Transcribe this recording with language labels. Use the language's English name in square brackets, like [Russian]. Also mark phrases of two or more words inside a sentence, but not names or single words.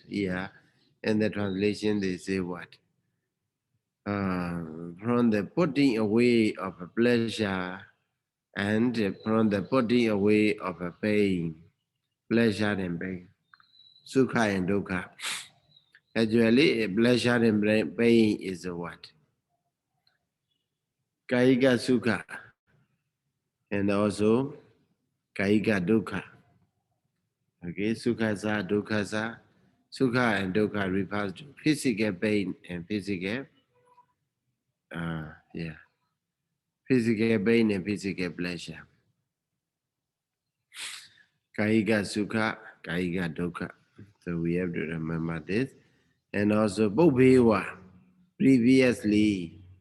[English] Here, in the translation, they say what? From the putting away of a pleasure and from the putting away of a pain, pleasure and pain, Sukha and Dukkha. Actually, pleasure and pain is what? [Pali] Kaika Sukha [English] and also [Pali] Kaika Dukkha. Okay, Sukha sa, Dukkha sa. [English] Sukha and Dukkha refers to physical pain and physical, physical pain and physical pleasure. [Pali] Kaika Sukha, Kaika Dukkha. [English] So we have to remember this. And also Bhubhewa, previously.